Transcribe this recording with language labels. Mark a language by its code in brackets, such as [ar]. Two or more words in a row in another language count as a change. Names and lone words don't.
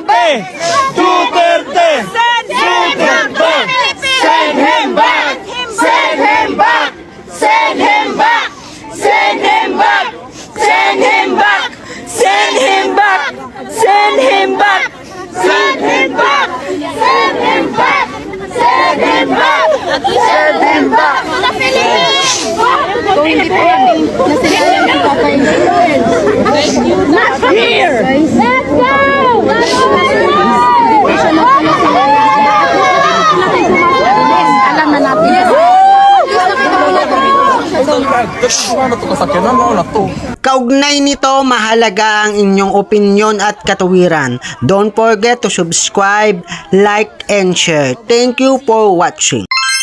[en] Duterte! Send him back! Send him back! Send him back! Send him back! Send him back! Send him back! Send him back! Send him back! Send him back! Send him back! Send him back! [tl] Kung hindi po natin nasiraan yung papayin. [en] Not here! Let's go! [tl] Alam na natin. Kaugnay nito, mahalaga ang inyong opinyon at katuwiran. [en] Don't forget to subscribe, like, and share. Thank you for watching.